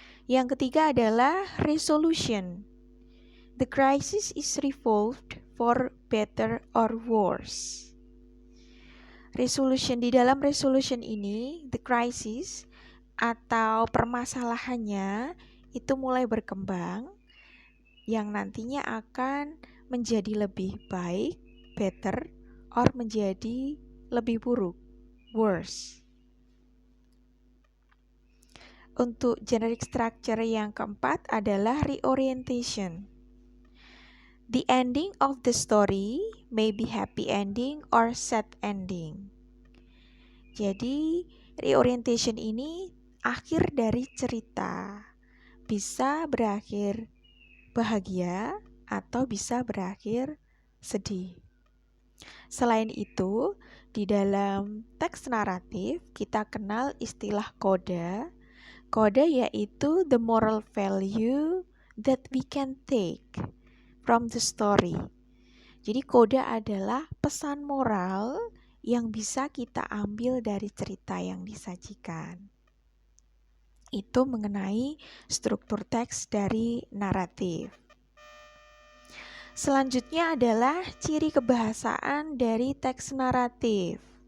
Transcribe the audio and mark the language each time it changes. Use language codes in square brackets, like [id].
[id] Yang ketiga adalah resolution. [en] The crisis is resolved for better or worse. [id] Resolution, di dalam resolution ini, [en] the crisis [id] atau permasalahannya itu mulai berkembang yang nantinya akan menjadi lebih baik, [en] better, or [id] menjadi lebih buruk, worse. Untuk [en] generic structure [id] yang keempat adalah reorientation. [en] The ending of the story may be happy ending or sad ending. [id] Jadi reorientation ini akhir dari cerita, bisa berakhir bahagia atau bisa berakhir sedih. Selain itu, di dalam teks naratif kita kenal istilah koda. Koda yaitu [en] the moral value that we can take from the story. [id] Jadi koda adalah pesan moral yang bisa kita ambil dari cerita yang disajikan. Itu mengenai struktur teks dari naratif. Selanjutnya adalah ciri kebahasaan dari teks naratif.